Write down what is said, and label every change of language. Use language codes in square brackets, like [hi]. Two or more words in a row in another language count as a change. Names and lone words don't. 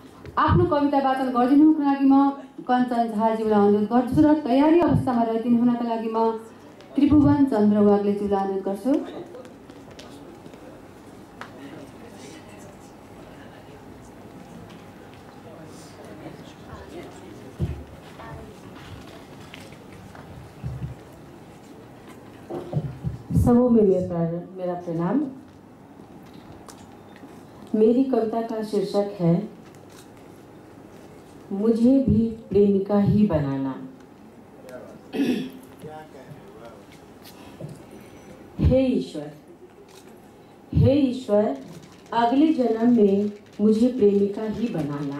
[ne] आफ्नो कविता वाचन गरिदिनुको लागि म कञ्चन झाज्यूलाई अनुरोध गर्छु र तयारी अवस्थामा रहिदिनु हुनका लागि म त्रिभुवन चन्द्र वाग्लेज्यूलाई अनुरोध गर्छु। [hi] समूह में मेरा प्रणाम। मेरी कविता का शीर्षक है मुझे भी प्रेमिका ही बनाना। हे ईश्वर, हे ईश्वर, अगले जन्म में मुझे प्रेमिका ही बनाना।